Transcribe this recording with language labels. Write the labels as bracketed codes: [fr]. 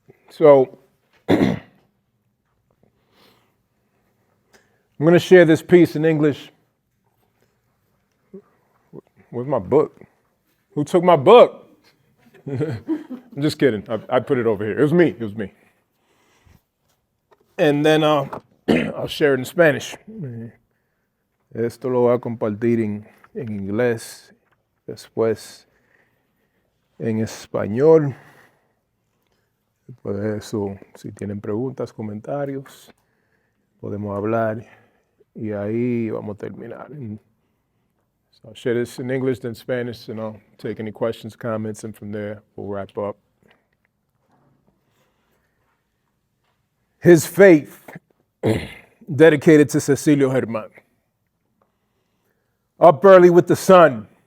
[en] So I'm going to share this piece in English. Where's my book? Who took my book? I'm just kidding. I put it over here. It was me. And then I'll share it in Spanish. [es] Esto lo voy a compartir en inglés, después en español. Después de eso, si tienen preguntas, comentarios, podemos hablar y ahí vamos a terminar. [en] So I'll share this in English, then Spanish, and I'll take any questions, comments, and from there we'll wrap up. His Faith, dedicated to Cecilio Germán. Up early with the sun,